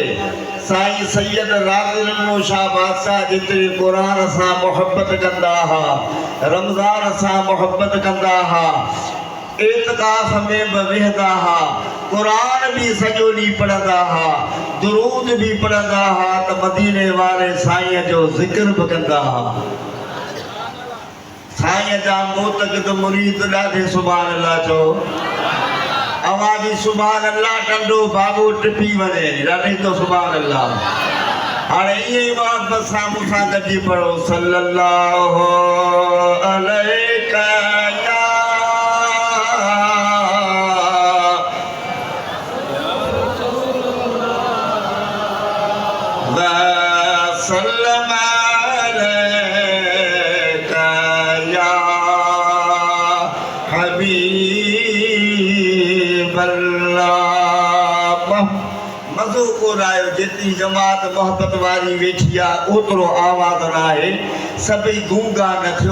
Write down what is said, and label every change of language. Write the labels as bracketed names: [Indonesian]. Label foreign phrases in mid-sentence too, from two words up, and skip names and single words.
[Sindhi] साईं सैयद राज़िक़ शाह बादशाह जेतिरी क़ुर सां मोहब्बत कंदा हुआ, रमज़ान सां मोहब्बत कंदा हुआ, एतिकाफ़ में बि वेहंदा हुआ, क़ुर बि सॼो ॾींहुं पढ़ंदा हुआ, दुरूद बि पढ़ंदा हुआ, त मदीने वारे साईं जो ज़िक्र बि कंदा हुआ। साईं जा मोतक़िद मुरीद ॾाढे [Arabic] سبحان الله [Sindhi] चओ। आवाज़ी [Arabic] سبحان الله [Sindhi] टंडो बाबू टिपी वञे, ॾाढी तो [Arabic] سبحان الله. [Sindhi] हाणे ईअं ई मोहब्बत सां मूंसां गॾिजी पढ़ो [Arabic] صلى الله عليك يا وسلم عليك يا حبيب الله. [Sindhi] मज़ो कोन आयो। जेतिरी जमात मोहब्बत वारी वेठी आहे ओतिरो आवाज़ न आहे। सभई गूंगा न थियो।